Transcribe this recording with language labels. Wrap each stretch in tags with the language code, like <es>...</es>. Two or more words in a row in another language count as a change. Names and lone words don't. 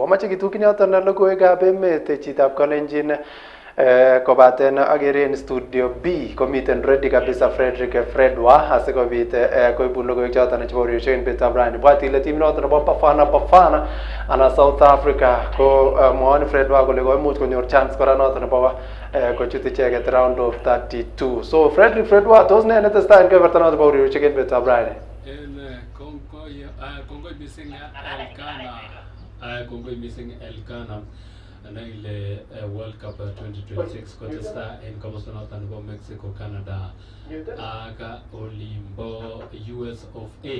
<kln>Amache kitukin yoton logoiwekab emet chitab Kalenjin kobaten agere en studio B komiten ready kabisa Fredwa asikobit koibun logoiwek choton chebo ureriosiek en betutab rani. Bwat ile timit noton nebo Bafana ana South Africa ko mwoni Fredwa kole koimuch konyor chance kora noton nebo kochut icheket</kln> <en>round of 32.</en> <kln>So Fredwa tos ne netesetai en keberta noton nebo ureriosiek en betutab rani? Kongoi mising Elkanah. Kongoi mising Elkanah. Anaile World Cup 2026 kotesta en komosta noton nebo Mexico, Canada aga olimbo US of A.</kln>